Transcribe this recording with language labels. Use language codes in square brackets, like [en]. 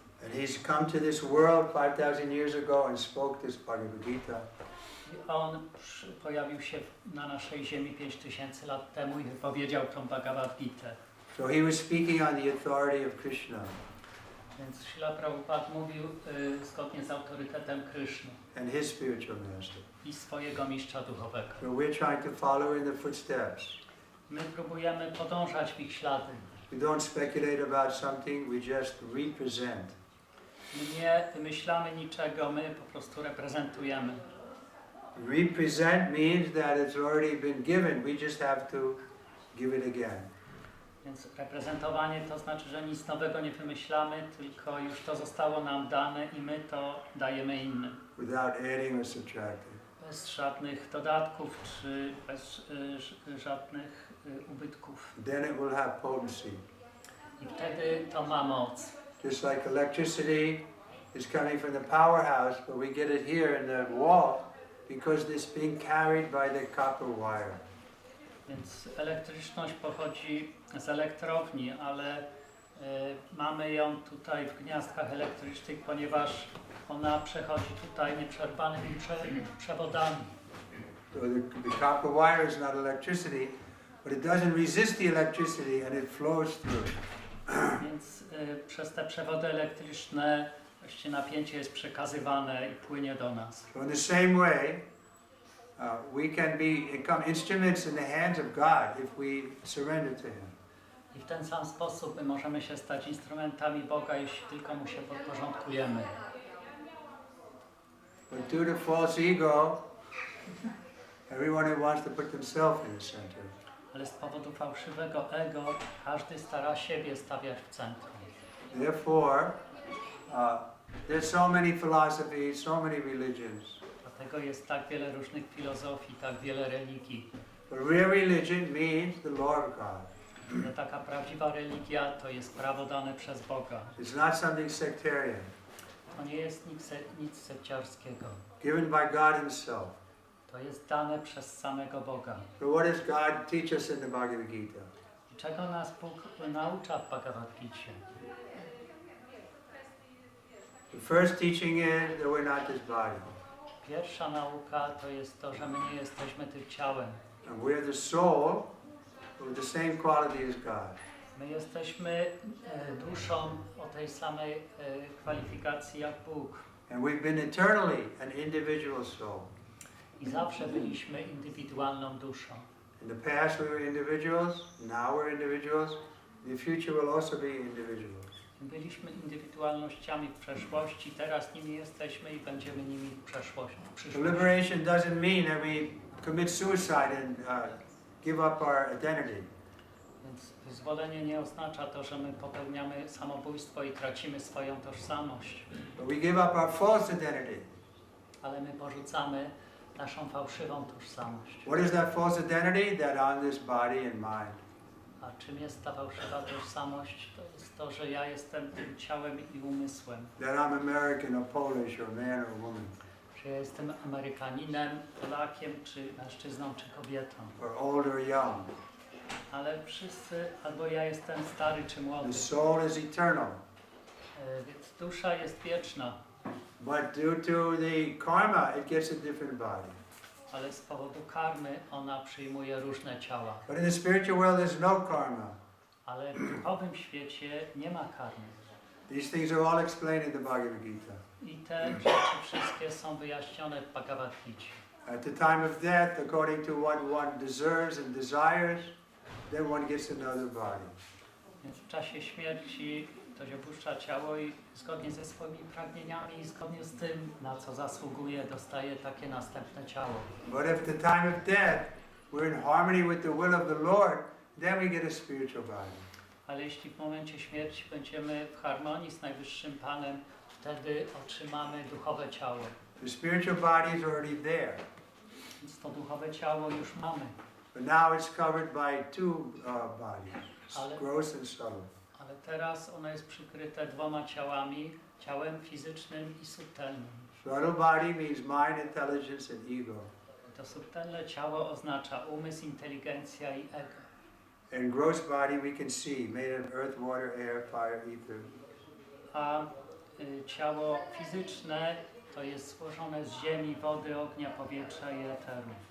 [en] And he's come to this world 5,000 years ago and spoke this Bhagavad Gita. [pl] I on pojawił się na naszej ziemi 5000 lat temu i wypowiedział tą Bhagavad Gitę. [en] So he was speaking on the authority of Krishna. [pl] Więc Śla Prabhupada mówił zgodnie z autorytetem Kryszny [en] And his spiritual master. [pl] i swojego mistrza duchowego. [en] So we're trying to follow in the footsteps. [pl] My próbujemy podążać w ich ślady. [en] We don't speculate about something, we just represent. [pl] My nie wymyślamy niczego, my po prostu reprezentujemy. [en] Represent means that it's already been given, we just have to give it again. [pl] Więc reprezentowanie to znaczy, że nic nowego nie wymyślamy, tylko już to zostało nam dane i my to dajemy innym. [en] Without adding or subtracting. [pl] Bez żadnych dodatków czy bez żadnych ubytków. [en] Then it will have potency. [pl] I wtedy to ma moc. [en] Just like electricity is coming from the powerhouse, but we get it here in the wall because it's being carried by the copper wire. [pl] Więc elektryczność pochodzi z elektrowni, ale mamy ją tutaj w gniazdkach elektrycznych, ponieważ ona przechodzi tutaj nieprzerwanymi przewodami. [en] So the copper wire is not electricity, but it doesn't resist the electricity and it flows through. [pl] Więc przez te przewody elektryczne właściwie napięcie jest przekazywane i płynie do nas. [en] So in the same way, we can become instruments in the hands of God if we surrender to Him. [pl] I w ten sam sposób my możemy się stać instrumentami Boga, jeśli tylko Mu się podporządkujemy. [en] But due to false ego, everyone wants to put themselves in the center. [pl] Ale z powodu fałszywego ego każdy stara siebie stawiać w centrum. [en] Therefore, there's so many philosophies, so many religions. [pl] Dlatego jest tak wiele różnych filozofii, tak wiele religii. [en] But real religion means the law of God. [pl] Ale taka prawdziwa religia to jest prawo dane przez Boga. [en] It's not something sectarian. [pl] To nie jest nic sekciarskiego. [en] Given by God Himself. [pl] To jest dane przez samego Boga. [en] So what does God teach us in the Bhagavad Gita? [pl] I czego nas Bóg naucza w Bhagavad Gicie? [en] The first teaching is that we're not this body. [pl] Pierwsza nauka to jest to, że my nie jesteśmy tym ciałem. [en] And we're the soul with the same quality as God. [pl] My jesteśmy duszą o tej samej kwalifikacji jak Bóg. [en] And we've been eternally an individual soul. [pl] I zawsze byliśmy indywidualną duszą. [en] In the past we were individuals, now we're individuals, in the future we'll also be individuals. [pl] Byliśmy indywidualnościami w przeszłości, teraz nimi jesteśmy i będziemy nimi w przyszłości. [en] So liberation doesn't mean that we commit suicide and give up our identity. [pl] Więc wyzwolenie nie oznacza to, że my popełniamy samobójstwo i tracimy swoją tożsamość. [en] But we give up our false identity. [pl] Ale my porzucamy naszą fałszywą tożsamość. [en] What is that false identity? That I'm this body and mind. [pl] A czym jest ta fałszywa tożsamość? To jest to, że ja jestem tym ciałem i umysłem. [en] That I'm American or Polish or man or woman. [pl] Że ja jestem Amerykaninem, Polakiem, czy mężczyzną, czy kobietą. [en] Or old or young. [pl] Ale wszyscy, albo ja jestem stary, czy młody. [en] The soul is eternal. [pl] Więc dusza jest wieczna. [en] But due to the karma, it gets a different body. [pl] Ale z powodu karmy ona przyjmuje różne ciała. [en] But in the spiritual world, there's no karma. [pl] Ale w duchowym świecie nie ma karmy. [en] These things are all explained in the Bhagavad Gita. [pl] I te rzeczy wszystkie są wyjaśnione w Bhagavad Gicie. [en] At the time of death, according to what one deserves and desires, then one gets another body. [pl] Więc w czasie śmierci ktoś opuszcza ciało i zgodnie ze swoimi pragnieniami i zgodnie z tym, na co zasługuje, dostaje takie następne ciało. [en] But if at the time of death, we're in harmony with the will of the Lord, then we get a spiritual body. [pl] Ale jeśli w momencie śmierci będziemy w harmonii z Najwyższym Panem, wtedy otrzymamy duchowe ciało. [en] The spiritual body is already there. [pl] Więc to duchowe ciało już mamy. [en] But now it's covered by two bodies, gross and subtle. [pl] Ale teraz ono jest przykryte dwoma ciałami, ciałem fizycznym i subtelnym. [en] Subtle body means mind, intelligence and ego. [pl] To subtelne ciało oznacza umysł, inteligencja i ego. [en] And gross body we can see, made of earth, water, air, fire, ether. [pl] A ciało fizyczne to jest złożone z ziemi, wody, ognia, powietrza i eteru.